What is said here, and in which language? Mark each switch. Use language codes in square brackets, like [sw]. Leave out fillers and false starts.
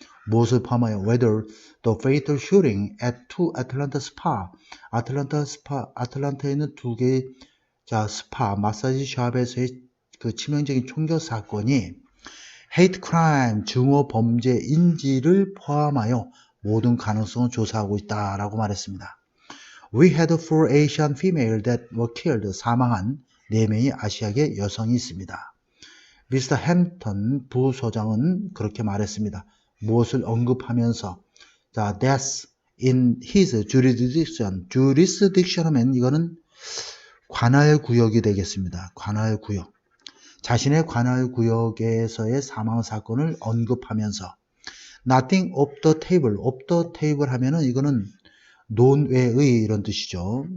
[ko] 무엇을 포함하여 [en] whether the fatal shooting at two Atlanta spa [ko] 아틀란타에 있는 두 개의 스파 마사지 샵에서의 그 치명적인 총격 사건이 hate crime 증오 범죄인지를 포함하여 모든 가능성을 조사하고 있다라고 말했습니다. [en] We had 4 Asian females that were killed. [ko] 사망한 4명의 아시아계 여성이 있습니다. 미스터 햄턴 부소장은 그렇게 말했습니다. 무엇을 언급하면서 [en] deaths in his jurisdiction. [ko] jurisdiction 하면 이거는 관할구역이 되겠습니다. 관할구역. 자신의 관할구역에서의 사망 사건을 언급하면서 [en] nothing off the table [ko] 하면은 이거는 논외의 이런 뜻이죠.